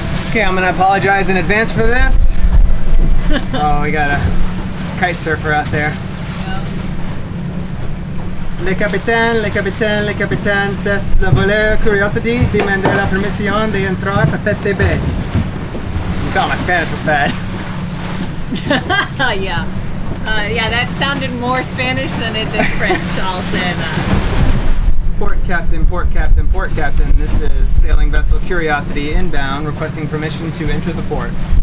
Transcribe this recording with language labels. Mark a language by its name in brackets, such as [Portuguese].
[English] Okay, I'm gonna apologize in advance for this. Oh, we got a kite surfer out there. [French] Le capitaine, c'est le voleur Curiosity demandait la permission d'entrer à Tahiti Bay. [English] You thought my Spanish was bad. Yeah. Yeah, that sounded more Spanish than it did French, I'll say that. Port captain, port captain, port captain. This is sailing vessel Curiosity inbound, requesting permission to enter the port.